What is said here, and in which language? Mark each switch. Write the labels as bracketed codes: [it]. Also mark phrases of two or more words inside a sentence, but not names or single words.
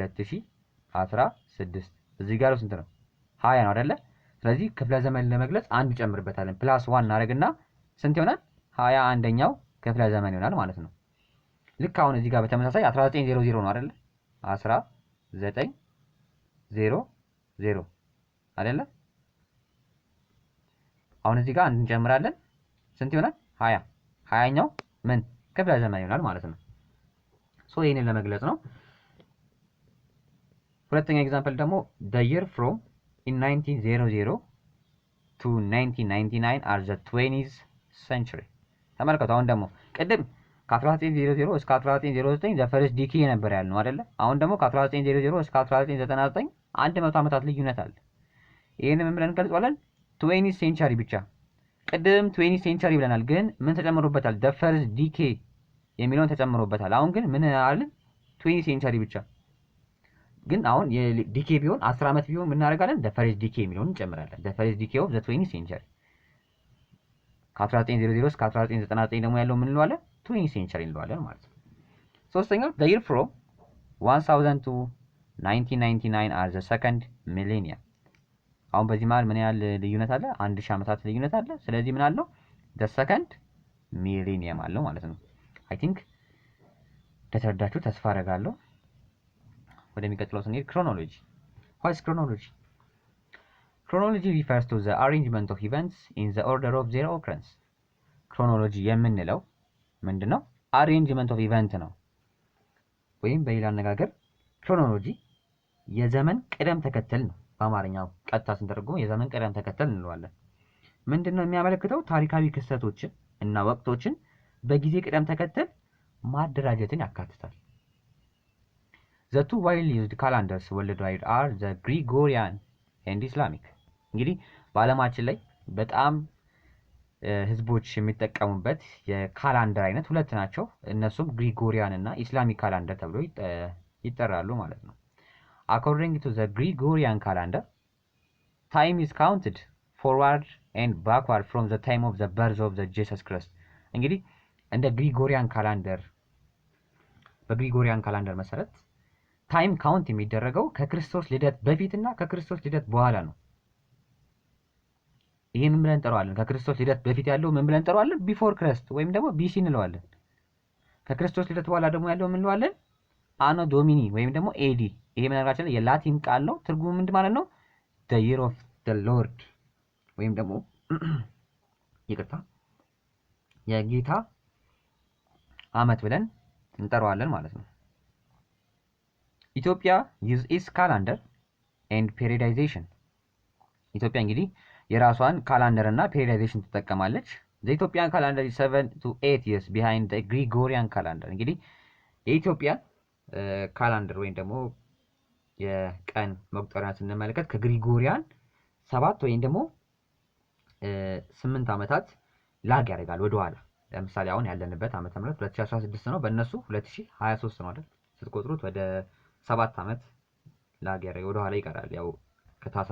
[am] 2016 እዚህ ጋር ስንት ነው 20 ነው አይደለ ስለዚህ ክፍለ ዘመን ለመግለጽ አንድ ጨምርበታለን ፕላስ 1 እናደርግና ስንት ይሆናል 21ኛው ክፍለ ዘመን ይሆናል ማለት ነው ልክ አሁን እዚህ ጋር በተመሳሳይ 1900 ነው አይደለ 1900 አይደለ አሁን እዚህ ጋር አንድ እንጨምራለን ስንት ይሆናል 20ኛው ምን ክፍለ ዘመን ይሆናል ማለት ነው ሶ ይሄንን ለመግለጽ ነው ሁለተኛ ኤግዛምፕል ደግሞ [en] the year from in 1900 to 1999 are the 20th century [am] ተመልከቱ አሁን ደግሞ ቅድም ከ1900 እስከ 1909 [en] the first decade [am] ነበር ያልነው አይደለ አሁን ደግሞ ከ1900 እስከ 1999 100 ዓመታት ልዩነት አለ ይሄንን ምን ብለን እንገልጸዋለን [en] 20th century [am] ብቻ ቅድም [en] 20th century [am] ብለናል ግን ምን ተጨምሮበታል [en] the first decade [am] የሚለውን ተጨምሮበታል አሁን ግን ምን አለን [en] 20th century [am] ብቻ ግን አሁን የዲኬ ቢሆን 10 አመት ቢሆን ምን እናደርጋለን [en] the first decade [am] የሚለውን እንጨምራለን [en] the first decade of the 20th century [am] ከ1900 እስከ 1999 ደግሞ ያለው ምን እንለዋለን [en] 20th century [am] እንለዋለን ማለት ነው ሶስተኛው [en] the year from 1000 to 1999 are the second millennium [am] አሁን በዚህ ማለት ምን ያህል ልዩነት አለ 1000 ዓመታት ልዩነት አለ ስለዚህ ምን አለው [en] the second millennium [am] አለው ማለት ነው [en] I think [am] ተረዳችሁ ተስፋ አደርጋለሁ ወደሚቀጥለው ስንሄድ [en] chronology what is chronology chronology refers to the arrangement of events in the order of their occurrence [am] chronology የምንለው ምንድነው [en] arrangement of event [am] ነው ወይም በሌላ አነጋገር chronology የዘመን ቅደም ተከተል ነው በአማርኛው ቀጥታ ስንተረጉመው የዘመን ቅደም ተከተል እንለዋለን ምንድነው የሚያመለክተው ታሪካዊ ክስተቶችን እና ወቅቶችን በጊዜ ቅደም ተከተል ማደራጀትን ያካትታል [en] The two widely used calendars worldwide are the Gregorian and Islamic [am] እንግዲህ በአለማችን ላይ በጣም ህዝቦች የሚጠቀሙበት የካላንደር አይነት ሁለት ናቸው እነሱም ግሪጎሪያን እና ኢስላሚክ ካላንደር ተብሎ ይጠራሉ ማለት ነው [en] According to the Gregorian calendar time is counted forward and backward from the time of the birth of the Jesus [am] Christ እንግዲህ እንደ ግሪጎሪያን ካላንደር በግሪጎሪያን ካላንደር መሰረት [en] time count [am] የሚደረገው ከክርስቶስ ልደት በፊትና ከክርስቶስ ልደት በኋላ ነው ይሄን ምን ብለን እንጠራዋለን ከክርስቶስ ልደት በፊት ያለው ምን ብለን እንጠራዋለን [en] before Christ [am] ወይም ደግሞ ቢሲ እንለዋለን ከክርስቶስ ልደት በኋላ ደግሞ ያለው ምን እንለዋለን [la] Anno Domini [am] ወይም ደግሞ ኤዲ ይሄ ምንራችን የላቲን ቃል ነው ትርጉሙ ምንድን ማለት ነው [en] the year of the lord [am] ወይም ደግሞ ይቅርታ የጌታ አመት ብለን እንጠራዋለን ማለት ነው ኢትዮጵያ [en] use its calendar and periodization [am] ኢትዮጵያ እንግዲህ የራሷን ካላንደር እና ፔሪዮዳይዜሽን ትጠቀማለች [en] the Ethiopian calendar is 7 to 8 years behind the Gregorian calendar [am] እንግዲህ የኢትዮጵያ ካላንደር ወይም ደግሞ የቀን መቁጠሪያን ስንመለከት ከግሪጎሪያን 7 ወይም ደግሞ 8 አመታት ላግ ያደርጋል ወደ ኋላ ለምሳሌ አሁን ያለንበት ዓመተ ምህረት 2016 ነው በእነሱ 2023 ነው አይደል ስትቆጥሩት ወደ 7 አመት ላግ ያደርጋል ወደ ኋላ ይቀራል ያው ከታሳስ